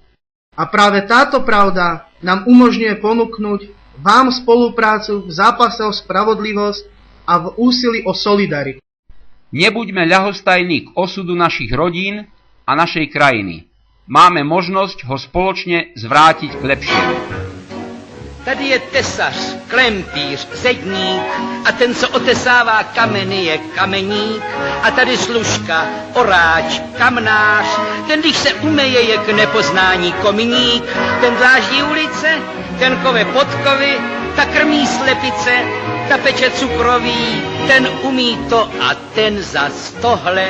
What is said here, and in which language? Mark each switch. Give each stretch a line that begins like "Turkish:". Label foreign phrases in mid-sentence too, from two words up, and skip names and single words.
Slovak: A práve táto pravda nám umožňuje ponúknuť vám spoluprácu v zápase o spravodlivosť a v úsilí o solidaritu. Nebuďme ľahostajní k osudu našich rodín a našej krajiny. Máme možnosť ho spoločne zvrátiť k lepšiemu.
Czech: Tady je tesař, klempíř, zedník a ten, co otesává kameny, je kameník. A tady služka, oráč, kamnář, ten, když se umeje, je k nepoznání kominík. Ten dláždí ulice, ten kove podkovy, ta krmí slepice, ta peče cukroví, ten umí to a ten zas tohle.